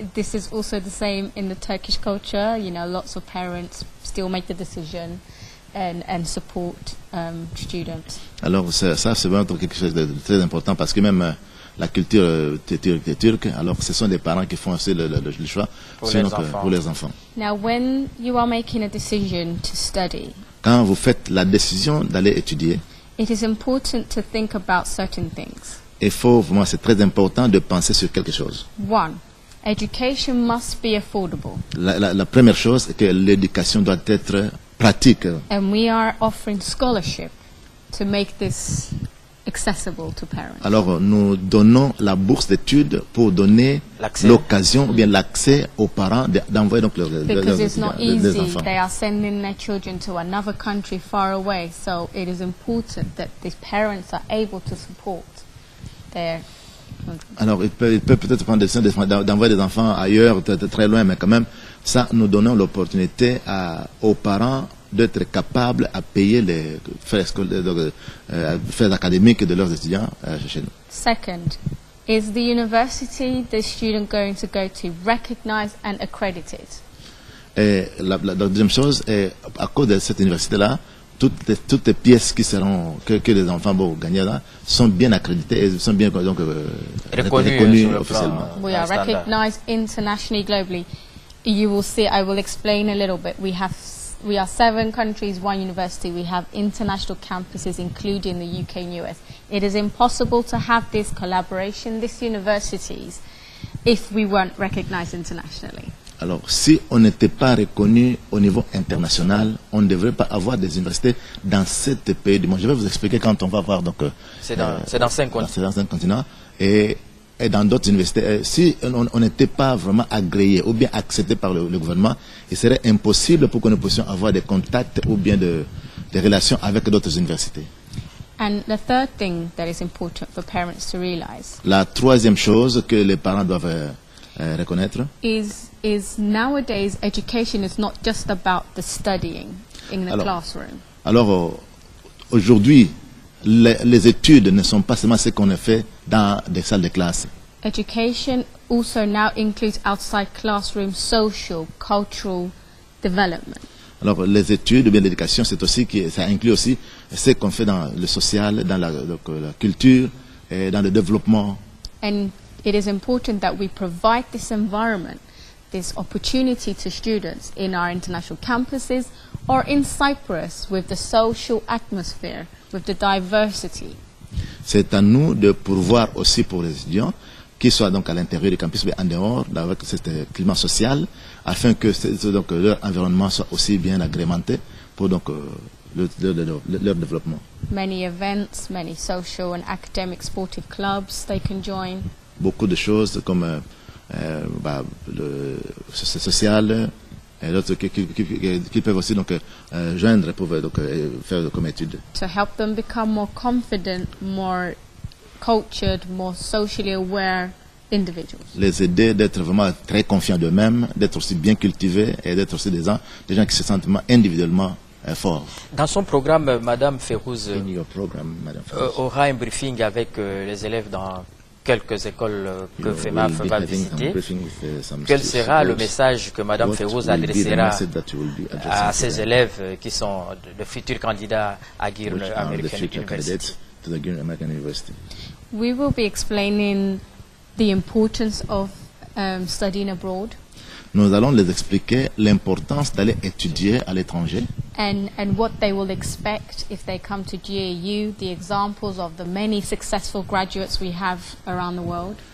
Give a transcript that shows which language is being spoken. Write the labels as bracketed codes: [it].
[en] This is also the same in the Turkish culture. You know, lots of parents still make the decision and support students. [fr] Alors ça c'est vraiment quelque chose de très important parce que même la culture turque, alors ce sont des parents qui font aussi le choix pour les enfants. [en] Now, when you are making a decision to study, [fr] Quand vous faites la décision d'aller étudier, [en] it is important to think about certain things. [fr] vraiment c'est très important de penser sur quelque chose. [en] One, education must be affordable. [fr] La première chose est que l'éducation doit être pratique. [en] And we are offering scholarship to make this accessible to parents. [fr] Alors nous donnons la bourse d'études pour donner l'occasion ou bien l'accès aux parents d'envoyer donc [en] Because it's not [fr] les [en] easy. [fr] enfants. [en] They are sending their children to another country far away. So it is important that these parents are able to support their children. [fr] Alors il peut peut-être prendre des décisions d'envoyer des enfants ailleurs, très loin, mais quand même, ça nous donnons l'opportunité aux parents d'être capables à payer les frais académiques de leurs étudiants chez nous. [en] Second, Is the university the student going to go to recognized and accredited? [fr] Et la deuxième chose est, à cause de cette université-là, toutes les pièces qui seront, que les enfants vont gagner là, sont bien accréditées et sont bien donc, reconnues officiellement. [en] We are recognized internationally, globally. You will see, I will explain a little bit. We are 7 countries, 1 university. We have international campuses, including the UK and US. It is impossible to have this collaboration, these universities, if we weren't recognized internationally. [fr] Alors, si on n'était pas reconnu au niveau international, on ne devrait pas avoir des universités dans 7 pays du monde. Je vais vous expliquer quand on va voir. Donc, c'est dans 5 continents. C'est dans 5 continents. Et dans d'autres universités, si on n'était pas vraiment agréé ou bien accepté par le gouvernement, il serait impossible pour que nous puissions avoir des contacts ou bien des relations avec d'autres universités. [en] And the third thing that is important for parents to realize [fr] La troisième chose que les parents doivent reconnaître [en] is nowadays education is not just about the studying in the classroom. [fr] Alors, aujourd'hui, les études ne sont pas seulement ce qu'on a fait dans des salles de classe. [en] Education also now includes outside classroom social, cultural development. [fr] Alors, les études ou bien l'éducation, c'est aussi ça inclut aussi ce qu'on fait dans le social, dans la culture, et dans le développement. [en] And it is important that we provide this environment, this opportunity to students in our international campuses or in Cyprus with the social atmosphere, with the diversity. [fr] C'est à nous de pourvoir aussi pour les étudiants, qu'ils soient donc à l'intérieur du campus mais en dehors, avec ce climat social, afin que donc, leur environnement soit aussi bien agrémenté pour donc, leur développement. [en] Many events, many social and academic sportive clubs they can join. [fr] Beaucoup de choses comme le social, et d'autres qui peuvent aussi donc, joindre pour donc, faire comme études. [en] To help them become more confident, more cultured, more socially aware individuals. [fr] Les aider d'être vraiment très confiants d'eux-mêmes, d'être aussi bien cultivés et d'être aussi des gens qui se sentent individuellement forts. Dans son programme, Madame Ferrouz aura un briefing avec les élèves dans quelques écoles que FEMAF va visiter. Quel sera le message que Madame Ferrouz adressera à ces élèves qui sont de futurs candidats à Girne American University? [en] We will be explaining the importance of studying abroad. [fr] Nous allons les expliquer l'importance d'aller étudier à l'étranger. [en] And what they will expect if they come to GAU, the examples of the many successful graduates we have around the world.